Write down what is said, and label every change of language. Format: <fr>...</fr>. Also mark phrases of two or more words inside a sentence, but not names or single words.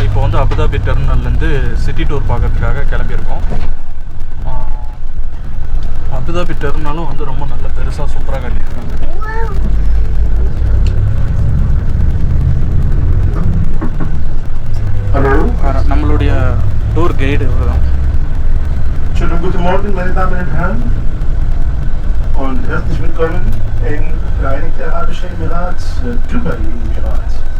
<ta>இப்போ வந்து அபுதாபி டெர்மினல்லேருந்து</ta> <en>city tour</en> <ta>பார்க்கறதுக்காக கிளம்பியிருக்கோம். அபுதாபி டெர்மினலும் வந்து ரொம்ப நல்ல பெருசாக சூப்பராக கட்டியிருக்காங்க. நம்மளுடைய</ta> <en>tour guide</en> <ta>தான்.</ta> <de>Schönen guten Morgen, meine Damen und Herren, und herzlich willkommen in Vereinigte Arabische Emirate, Dubai Emirat.</de>